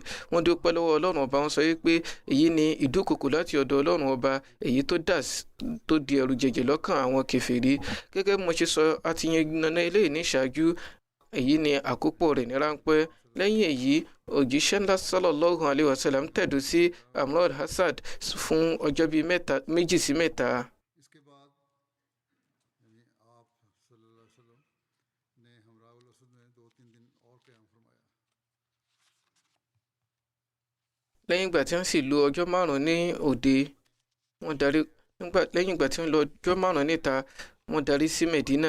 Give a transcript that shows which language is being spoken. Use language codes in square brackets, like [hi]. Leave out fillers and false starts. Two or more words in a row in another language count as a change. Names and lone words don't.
[yo] wọ́n dúpẹ́ lọ́wọ́ Ọlọ́run ọba. wọ́n sọ wípé èyí ni ìdúnkokò láti ọ̀dọ̀ Ọlọ́run ọba, èyí tó di ẹ̀rù jẹ̀jẹ̀ lọ́kàn àwọn kèfèrí. gẹ́gẹ́ bí mo ṣe sọ, a ti yànnàná eléyìí ní ìṣáájú. èyí ni àkópọ̀ rẹ̀ ní ráńpẹ́. lẹ́yìn èyí òjíṣẹ́ ńlá [ar] صلى الله عليه وسلم [yo] tẹ̀dó sí Amr al-Hasad fún ọjọ́ bíi 2 sí 3. lẹ́yìn ìgbà tí wọ́n sì lo ọjọ́ 5 ní òde, lẹ́yìn ìgbà tí wọ́n lo ọjọ́ 5 níta, wọ́n darí sí Medina.